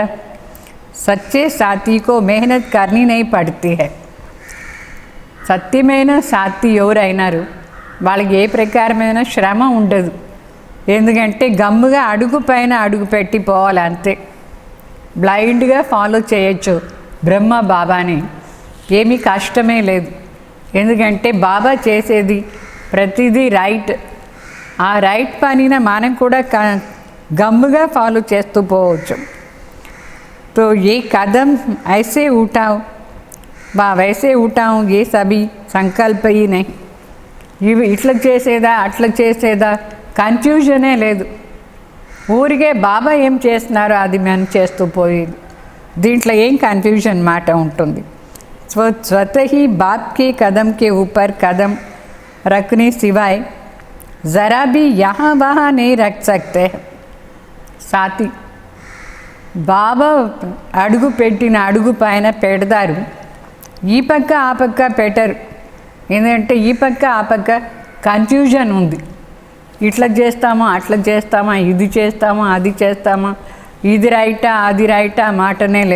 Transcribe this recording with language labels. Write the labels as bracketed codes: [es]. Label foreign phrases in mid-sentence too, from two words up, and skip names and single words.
[hi] सच्चे साथी को मेहनत करनी नहीं पड़ती है. [te] సత్యమైన సాథి ఎవరైనారు వాళ్ళకి ఏ ప్రకారమైన శ్రమ ఉండదు. ఎందుకంటే గమ్ముగా అడుగు పైన అడుగు పెట్టి పోవాలి అంతే. బ్లైండ్గా ఫాలో చేయొచ్చు బ్రహ్మ బాబాని, ఏమీ కష్టమే లేదు. ఎందుకంటే బాబా చేసేది ప్రతిదీ రైట్. ఆ రైట్ పనిన మనం కూడా గమ్ముగా ఫాలో చేస్తూ పోవచ్చు. [hi] तो ये कदम ऐसे उठाओ बा वैसे उठाओ, ये सभी संकल्प ही नहीं. [te] ఇవి ఇట్లా చేసేదా అట్లా చేసేదా కన్ఫ్యూజనే లేదు. ఊరికే బాబా ఏం చేస్తున్నారో అది మనం చేస్తూ పోయేది. దీంట్లో ఏం కన్ఫ్యూజన్ మాట ఉంటుంది. [hi] स्वतः ही बाप के कदम के ऊपर कदम रखने सिवाय ज़रा भी यहाँ वहाँ नहीं रख सकते. [te] साथी బాబా అడుగు పెట్టిన అడుగు పైన పెడతారు, ఈ పక్క ఆ పక్క పెట్టరు. ఎందుకంటే ఈ పక్క ఆ పక్క కన్ఫ్యూజన్ ఉంది. ఇట్లా చేస్తామా అట్లా చేస్తామా, ఇది చేస్తామా అది చేస్తామా, ఇది రైటా అది రైటా మాటనే లే.